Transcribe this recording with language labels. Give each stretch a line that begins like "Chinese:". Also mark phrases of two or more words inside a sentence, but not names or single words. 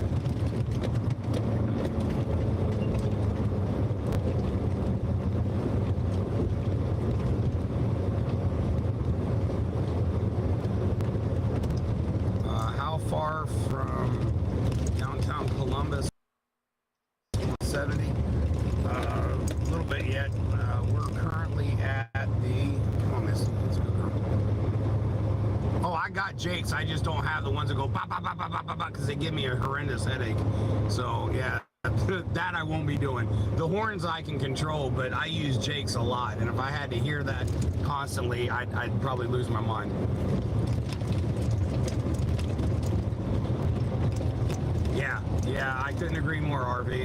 English: How far from downtown Columbus? 70. A little bit yet. We're currently at the. Come on, Miss. Let's go. Oh, I got Jakes. I just don't have the ones that go ba ba ba ba ba ba ba because they give me a horrendous headache. So yeah, that I won't be doing. The horns I can control, but I use Jakes a lot, and if I had to hear that constantly, I'd probably lose my mind. Yeah, I couldn't agree more, RV.